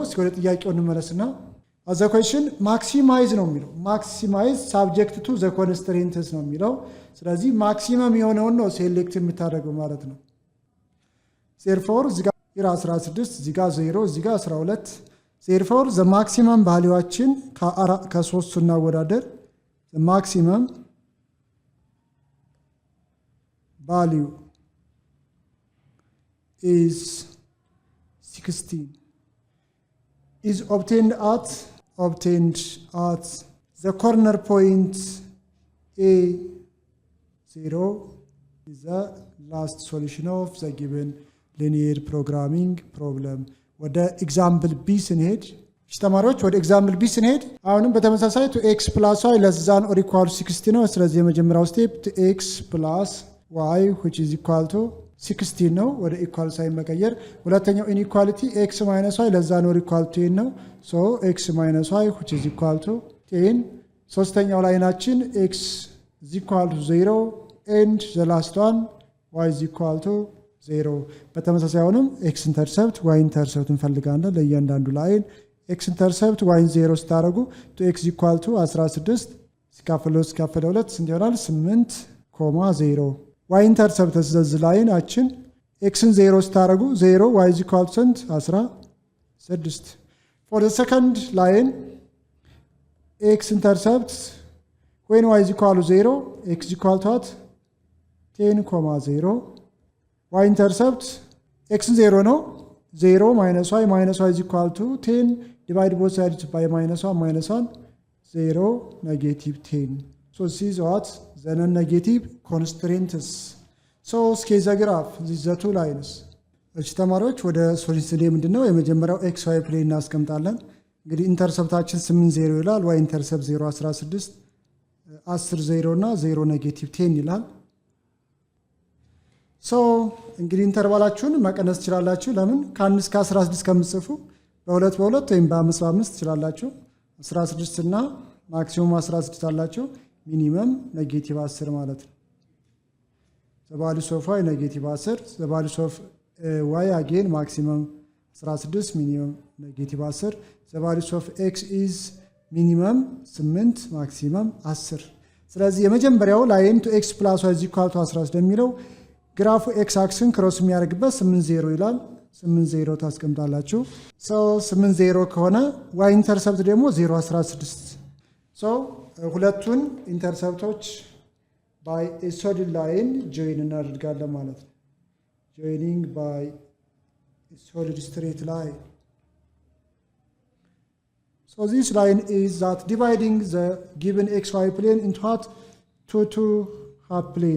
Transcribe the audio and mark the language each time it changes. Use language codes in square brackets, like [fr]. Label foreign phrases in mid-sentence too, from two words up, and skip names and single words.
[am] እስኪ ወደ ጥያቄው እንመለስና [en] as a question maximize [am] ነው የሚለው። [en] maximize subject to the constraints [am] ነው የሚለው። ስለዚህ ማክሲመም የሆነውን ነው ሴሌክት የምታደርገው ማለት ነው። therefore እዚህ ጋር 16 እዚህ ጋር 0 እዚህ ጋር 12. [en] therefore the maximum valueችን [am] ከ3 እናወዳደር። [en] the maximum value is 16 is obtained at the corner point A0 is the last solution of the given linear programming problem. [am] ወደ ኤግዛምፕል ቢ ስንሄድ ተማሪዎች ወደ ኤግዛምፕል ቢ ስንሄድ አሁንም በተመሳሳይ [en] to x plus y less than or equal to 60 [am] ነው። ስለዚህ የመጀመሪያው [en] ስቴፕ to x plus y which is equal to 16 [am] ነው፣ ወደ [en] equal sign [am] መቀየር። ሁለተኛው [en] ኢንኢኳሊቲ x minus y less than or equal to 10 ነው። so x minus y which is equal to 10። [am] ሶስተኛው ላይናችን [en] x is equal to 0 and the last one y is equal to 0። [am] በተመሳሳይ አሁንም [en] x intercept y intercept [am] እንፈልጋለን ለእያንዳንዱ ላይን። [en] x intercept y 0 ስታደርጉ to x equal to 16 [am] ሲካፈለው 2 ስንት ይሆናል? [en] 8,0። y intercept [am] ስለዚህ ላይናችን xን 0 ስታደርጉ [en] 0 y is equal to 16። for the second line x intercept when y is equal to 0 x is equal to 10,0. y intercept x 0 ነው 0 minus y is equal to 10 divide both sides by minus 1 0 negative 10. so this is what the non-negative constraints. so sketch the graph these are two lines። [am] እሺ ተማሪዎች ወደ ሶሉሽን ምንድነው? የመጀመሪያው [en] xy plane [am] እናስቀምጣለን። እንግዲህ ኢንተርሰፕታችን 8 0 ይላል። [en] y intercept [am] 0 16 10 0 እና 0 ኔጌቲቭ 10 ይላል። ሶ እንግዲህ ኢንተርቫላችሁን መቀነስ ትችላላችሁ። ለምን ከ1 እስከ 16 ከምትጽፉ በ2 በ2 ወይም በ5 በ5 ትችላላችሁ። 16 እና ማክሲሙም 16 አላችሁ። ሚኒመም ኔጌቲቭ 10 ማለት ነው። [en] the values of y [am] ኔጌቲቭ 10 [en] the values of y again maximum 16 minimum negative 10 the values of x is ሚኒመም 8 [am] ማክሲመም 10። ስለዚህ የመጀመሪያው ላይን [en] to x plus y is equal to 11 [am] የሚለው ግራፉ x አክስን ክሮስ የሚያደርግበት 8 0 ይላል። 8 0 ታስቀምጣላችሁ። ሶ 8 0 ከሆነ [en] y intercept [am] ደግሞ 0 16 ሶ ሁለቱን ኢንተርሰፕቶች [en] by a solid line join [am] እናደርጋለን ማለት ነው። [en] joining by a solid straight line. So this line is that dividing the given xy plane into what? two half plane.